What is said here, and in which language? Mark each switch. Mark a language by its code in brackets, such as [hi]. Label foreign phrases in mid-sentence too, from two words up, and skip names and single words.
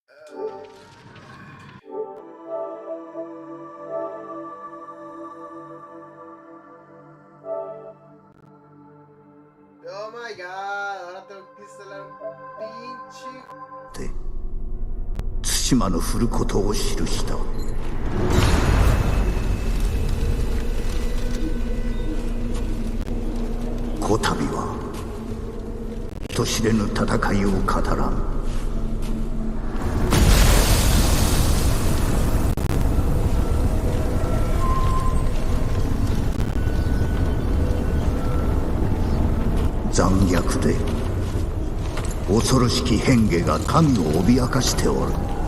[en] Oh my god, [es] ahora tengo que instalar un pinche. [ja] 対馬の降ることを記したこたびは人知れぬ戦いを語らん残虐で恐ろしき変化が民を脅かしておる